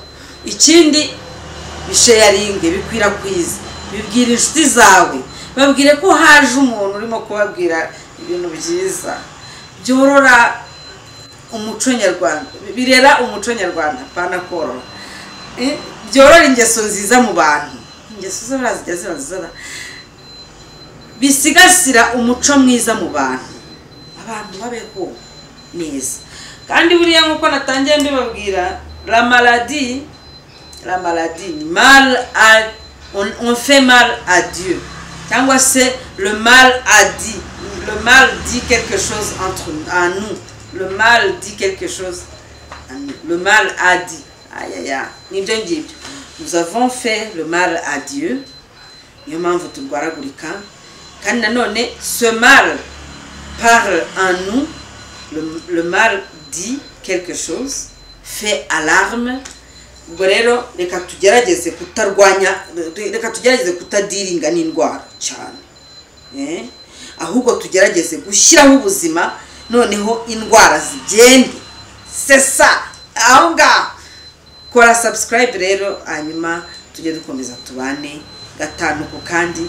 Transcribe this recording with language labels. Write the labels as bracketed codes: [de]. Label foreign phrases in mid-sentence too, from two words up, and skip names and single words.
[rw] Ikindi bisharinge, bikwirakwiza, bibwira inshuti zawe, babwire ko haje umuntu urimo kubabwira ibintu byiza byorora umuco nyarwanda, birera umuco nyarwanda, pana korora, byorora ingeso nziza mu bantu. Ingeso zo bazijya ziba bisigasira umuco mwiza mu bantu, abantu babeho neza. Kandi buriya nkuko natangiye mbibabwira, [fr] la maladie mal on fait mal à Dieu, [rw] cyangwa se [fr] le mal dit quelque chose en nous, le mal dit quelque chose en nous, le mal a dit, [rw] nibyo ngibyo, [fr] nous avons fait le mal à Dieu, [rw] niyo mpamvu turwaragurika. Kandi nanone [fr] ce mal parle en nous, le mal dit quelque chose, fait alarme. [rw] Ubwo rero reka tugerageze kutarwanya, reka tugerageze kutadiringa n'indwara cyane, ahubwo tugerageze gushyiraho ubuzima, noneho indwara zigende. Sesa aho ngaho. Kora subscribe rero, hanyuma tujye dukomeza tubane gatanu ku kandi.